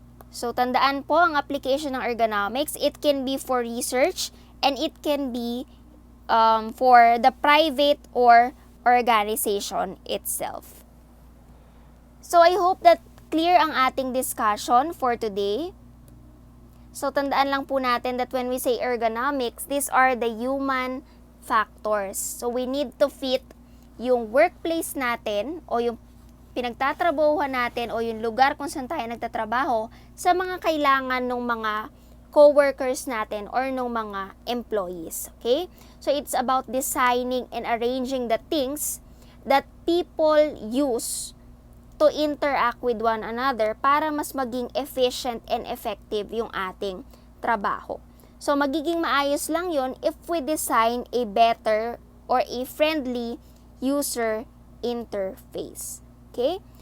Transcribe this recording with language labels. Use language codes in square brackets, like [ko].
[en] So, [tl] tandaan po ang [en] application ng ergonomics. It can be for research and it can be for the private or organization itself. So, I hope that clear [tl] ang ating [en] discussion for today. So, [tl] tandaan lang po natin [en] that when we say ergonomics, these are the human factors. So, we need to fit [tl] yung workplace natin o yung pinagtatrabahuhan natin o yung lugar kung saan tayo nagtatrabaho sa mga kailangan ng mga co-workers natin or ng mga employees. [en] Okay? So, it's about designing and arranging the things that people use to interact with one another [tl] para mas maging efficient and effective yung ating trabaho. [en] So, [tl] magiging maayos lang yon [en] if we design a better or a friendly user interface. Okay?